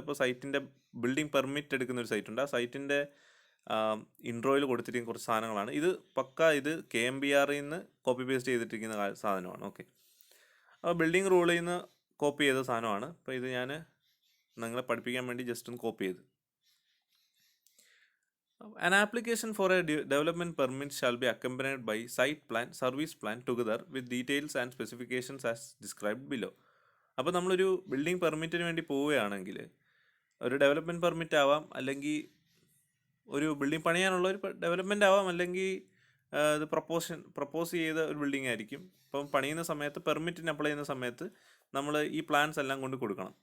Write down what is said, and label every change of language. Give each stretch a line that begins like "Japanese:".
Malayalam: ഇപ്പോൾ സൈറ്റിൻ്റെ building permit എടുക്കുന്ന ഒരു സൈറ്റ് ഉണ്ട്. ആ സൈറ്റിൻ്റെ ഇൻട്രോയിൽ കൊടുത്തിരിക്കുന്ന കുറച്ച് സാധനങ്ങളാണ് ഇത്. ഇത് KMBRയിൽ നിന്ന് കോപ്പി പേസ്റ്റ് ചെയ്തിട്ടിരിക്കുന്ന സാധനമാണ്. ഓക്കെ, അപ്പോൾ ബിൽഡിംഗ് റൂളിൽ നിന്ന് കോപ്പി ചെയ്ത സാധനമാണ്. അപ്പോൾ ഇത് ഞാൻ നിങ്ങളെ പഠിപ്പിക്കാൻ വേണ്ടി ജസ്റ്റ് ഒന്ന് കോപ്പി ചെയ്ത്.
English: An application for a development permit shall be accompanied by site plan, service plan together with details and specifications as described below.
Malayalam: അപ്പോൾ നമ്മളൊരു ബിൽഡിംഗ് പെർമിറ്റിന് വേണ്ടി പോവുകയാണെങ്കിൽ, ഒരു ഡെവലപ്മെൻറ്റ് പെർമിറ്റ് ആവാം, അല്ലെങ്കിൽ ഒരു ബിൽഡിംഗ് പണിയാനുള്ള ഒരു ഡെവലപ്മെൻ്റ് ആവാം, അല്ലെങ്കിൽ ഇത് പ്രപ്പോസ് ചെയ്ത ഒരു ബിൽഡിംഗ് ആയിരിക്കും. അപ്പം പണിയുന്ന സമയത്ത്, പെർമിറ്റിന് അപ്ലൈ ചെയ്യുന്ന സമയത്ത് നമ്മൾ ഈ പ്ലാൻസ് എല്ലാം കൊണ്ട് കൊടുക്കണം.